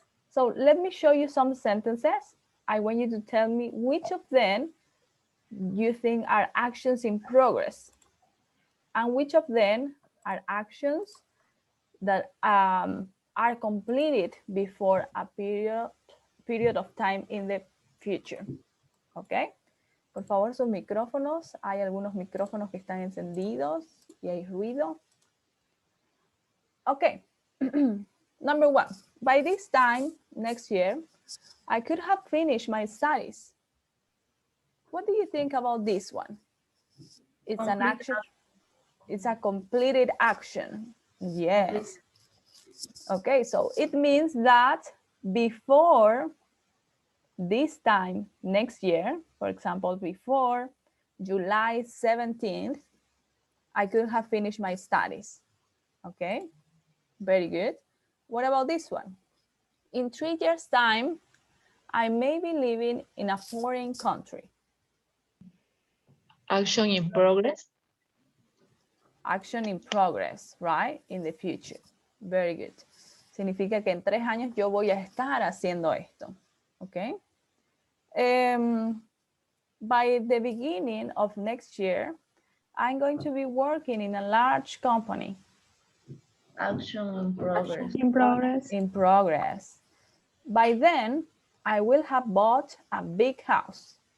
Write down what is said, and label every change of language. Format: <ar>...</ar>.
<en>So let me show you some sentences. I want you to tell me which of them you think are actions in progress and which of them are actions that are completed before a period of time in the future. ¿Ok?</en> <es>Por favor, sus micrófonos. Hay algunos micrófonos que están encendidos y hay ruido.</es> <en>Okay. Number one, by this time next year, I could have finished my studies. What do you think about this one? It's an action. It's a completed action. Yes. Okay, so it means that before this time next year, for example, before July 17th, I could have finished my studies. Okay, very good. What about this one? In 3 years' time, I may be living in a foreign country. Action in progress. Action in progress, right? In the future. Very good.</en> <es>Significa que en 3 años yo voy a estar haciendo esto.</es> <en>Okay. By the beginning of next year, I'm going to be working in a large company. Action in progress. In progress. In progress. By then, I will have bought a big house.</en>